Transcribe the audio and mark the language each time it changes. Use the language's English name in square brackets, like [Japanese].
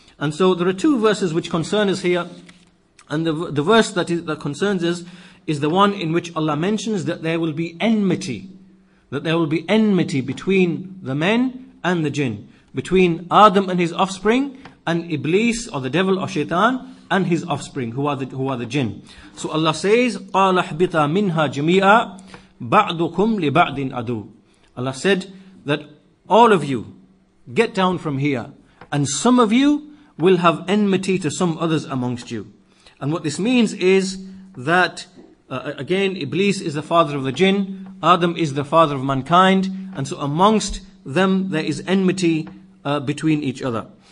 [English] And so there are two verses which concern us here, and the verse that concerns us is the one in which Allah mentions that there will be enmity, between the men and the jinn, between Adam and his offspring, and Iblis or the devil or shaitan and his offspring, who are the jinn. So Allah says, [Arabic] قَالَ احْبِطَا مِنْهَا جَمِيعًا بَعْضُكُمْ لِبَعْضٍ عَدُوٌّ. [English] Allah said that all of you get down from here, and some of you will have enmity to some others amongst you. And what this means is that again, Iblis is the father of the jinn, Adam is the father of mankind, and so amongst them there is enmity between each other.